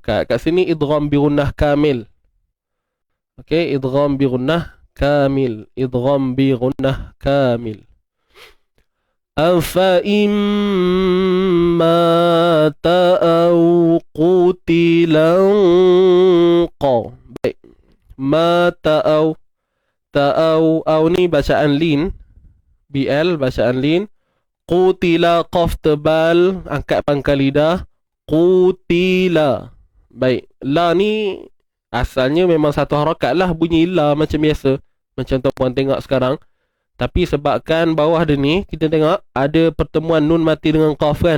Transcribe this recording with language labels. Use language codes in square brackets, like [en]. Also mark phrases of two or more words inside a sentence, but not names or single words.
[ms] Kat sini [ar] إدغام بغنة كامل. [ms] Okey, [ar] إدغام بغنة كامل. إدغام بغنة كامل. أفإن مات أو قتل انقلبتم. [ms] Baik. [ar] مات أو. [ms] Ta'aw ni bacaan lin. BL bacaan lin. Qutila, qaf tebal, angkat pangkal lidah. Qutila. Baik. La ni asalnya memang satu harakat lah, bunyi la macam biasa. Macam tuan-puan tengok sekarang. Tapi sebabkan bawah dia ni, kita tengok ada pertemuan nun mati dengan qaf kan.